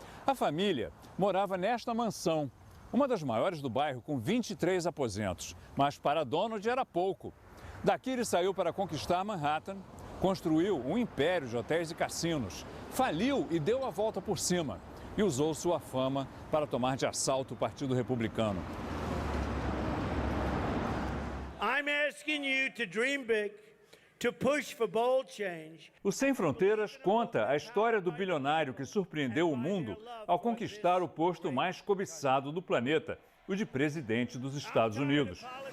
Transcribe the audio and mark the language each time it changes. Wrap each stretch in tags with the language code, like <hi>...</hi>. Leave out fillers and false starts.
<pt>A família morava nesta mansão, uma das maiores do bairro, com 23 aposentos. Mas para Donald era pouco. Daqui ele saiu para conquistar Manhattan, construiu um império de hotéis e cassinos, faliu e deu a volta por cima e usou sua fama para tomar de assalto o Partido Republicano.</pt> <en>I'm asking you to dream big, to push for bold change.</en> <pt>O Sem Fronteiras conta a história do bilionário que surpreendeu o mundo ao conquistar o posto mais cobiçado do planeta, o de presidente dos Estados Unidos.</pt>